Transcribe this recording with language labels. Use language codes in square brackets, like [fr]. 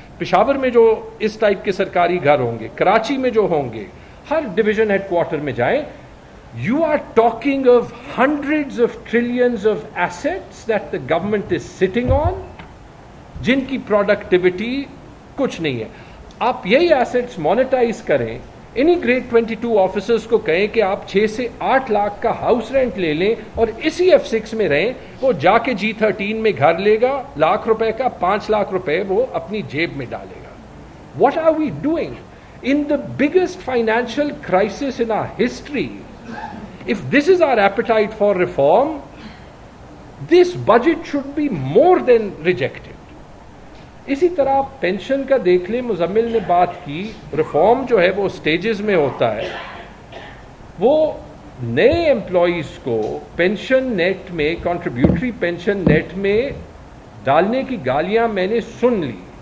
[ur] پشاور میں جو اس ٹائپ کے سرکاری گھر ہوں گے, کراچی میں جو ہوں گے, ہر ڈویژن ہیڈ کوارٹر میں جائیں, [en] you are talking of hundreds of trillions of assets that the government is sitting on, [ur] جن کی پروڈکٹیوٹی کچھ نہیں ہے. آپ یہی ایسٹس مانیٹائز کریں, انہی گریڈ 22 آفیسرز کو کہیں کہ آپ 6 سے 8 لاکھ کا ہاؤس رینٹ لے لیں اور اسی F6 میں رہیں, وہ جا کے G13 میں گھر لے گا, ₹1,00,000 کا 5 لاکھ روپے وہ اپنی جیب میں ڈالے گا. [en] What are we doing in the biggest financial crisis in our history? If this is our appetite for reform, this budget should be more than rejected. [ur] اسی طرح پینشن کا دیکھ لیں, مزمل نے بات کی, ریفارم جو ہے وہ سٹیجز میں ہوتا ہے. وہ نئے امپلائیز کو پینشن نیٹ میں, کنٹریبیوٹری پینشن نیٹ میں ڈالنے کی گالیاں میں نے سن لی.